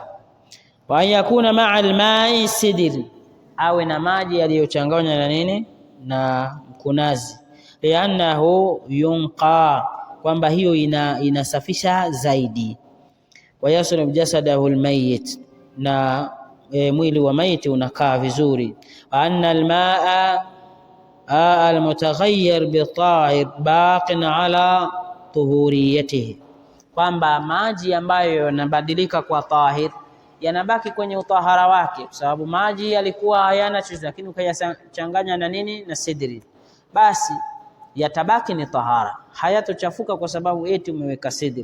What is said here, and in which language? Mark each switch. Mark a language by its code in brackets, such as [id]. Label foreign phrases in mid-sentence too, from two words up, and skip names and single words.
[ar] ويكون مع الماء سدر, [sw] awe na maji yaliyochanganywa na nini, na mkunazi. [ar] لأنه ينقى, [sw] kwamba hiyo inasafisha zaidi. [ar] ويصلو جسده الميت, [sw] na mwili wa maiti unakaa vizuri. [ar] وأن الماء المتغير بطاهر باق على طهوريته, [sw] kwamba maji ambayo yanabadilika kwa tahir yanabaki kwenye utahara wake, kwa sababu maji yalikuwa hayana chochote, lakini ukayachanganya na nini, na sidri, basi yatabaki ni tahara, hayatochafuka kwa sababu eti umeweka sidri.